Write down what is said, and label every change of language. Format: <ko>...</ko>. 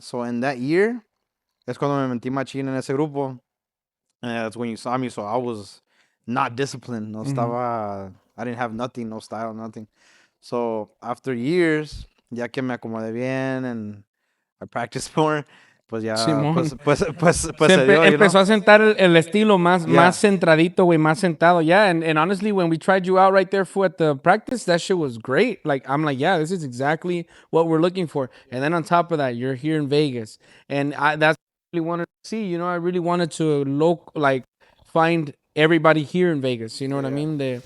<en>So in that year,</en> <es>es cuando me metí machín en ese grupo.</es> <en>And that's when you saw me. So I was not disciplined.</en> <es>No estaba,</es> <en>I didn't have nothing, no style, nothing. So after years,</en> <es>ya que me acomodé bien</es> <en>and I practiced more,</en> <es>pues ya, Simón. pues Se se dio,</es> <en>you know?</en> <es>empezó a sentar el estilo más,</es> <en>Yeah.</en> <es>más centradito, güey, más sentado.</es> <en>Yeah, and honestly, when we tried you out right there for at the practice, that shit was great. Like, I'm like, yeah, this is exactly what we're looking for. And then on top of that, you're here in Vegas. And that's what I really wanted to see. You know, I really wanted to find everybody here in Vegas. You know what I mean?</en>